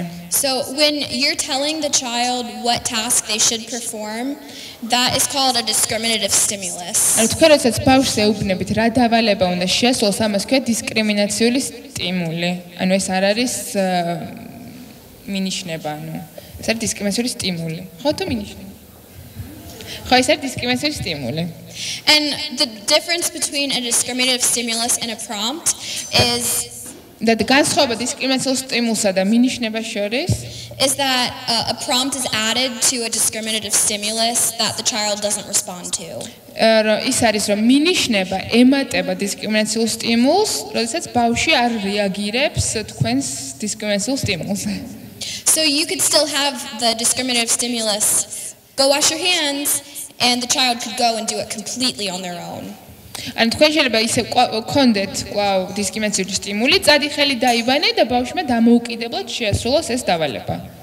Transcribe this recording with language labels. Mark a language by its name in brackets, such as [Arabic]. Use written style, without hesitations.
[English] So when you're telling the child what task they should perform, that is called a discriminative stimulus. [Georgian] ანუ თქვენ როდესაც ბავშვს ეუბნებით რა დავალება უნდა შეასრულოს, ამას ქვია დისკრიმინაციული სტიმული. ანუ ეს არ არის მინიშნება, ანუ ეს არის დისკრიმინაციული სტიმული. ხო თუ მინიშნება? ხო, ეს არის დისკრიმინაციული სტიმული. [English] And the difference between a discriminative stimulus and a prompt is that [Georgian] განსხვავება დისკრიმინაციულ სტიმულსა და მინიშნებას შორის [English] is that a prompt is added to a discriminative stimulus that the child doesn't respond to. [Georgian] ის არის რომ მინიშნება ემატება დისკრიმინაციულ სტიმულს, როდესაც ბავშვი არ რეაგირებს თქვენს დისკრიმინაციულ სტიმულზე. [English] So you could still have the discriminative stimulus, go wash your hands, and the child could go and do it completely on their own. [Georgian] ან თქვენ შეიძლება ისე გქონდეთ კვლავ დისკრიმინაციული სტიმული, წადი ხელი დაიბანე და ბავშვმა დამოუკიდებლად შეასრულოს ეს დავალება.